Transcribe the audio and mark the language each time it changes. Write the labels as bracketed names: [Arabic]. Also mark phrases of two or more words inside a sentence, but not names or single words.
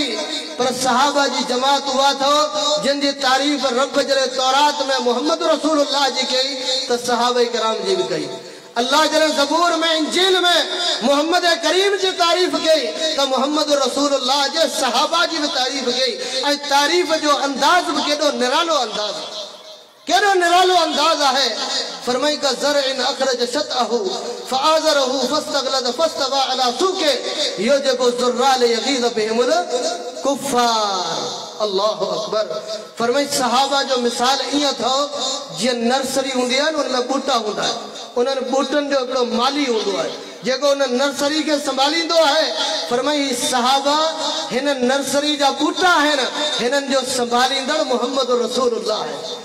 [Sindhi] पर सहाबा जी जमात उहा अथव जिन जी तारीफ़ रब जॾहिं तौरात में मोहम्मद रसूलुल्लाह जी कई त सहाबा किराम जी बि कई। अल्लाह जॾहिं ज़बूर में, इंजील में मोहम्मद करीम जी तारीफ़ कई त मोहम्मद रसूलुल्लाह जे सहाबा जी बि तारीफ़ कई। ऐं तारीफ़ जो अंदाज़ बि केॾो निरालो अंदाज़, केॾो निरालो अंदाज़ आहे। [Arabic] फरमाई كزرع أخرج شطأه فآزره فاستغلظ فاستوى على سوقه يعجب الزراع ليغيظ بهم الكفار. الله أكبر. [Sindhi] फरमाई सहाबा जो मिसाल ईअं अथव जीअं नर्सरी हूंदी आहे न, उनमें बूटा हूंदा आहिनि, उन्हनि बूटनि जो हिकिड़ो माली हूंदो आहे जेको उन नर्सरी खे संभालींदो आहे। फरमाई सहाबा हिन नर्सरी जा बूटा आहिनि, हिननि जो संभालींदड़ मोहम्मद रसूलुल्लाह आहे।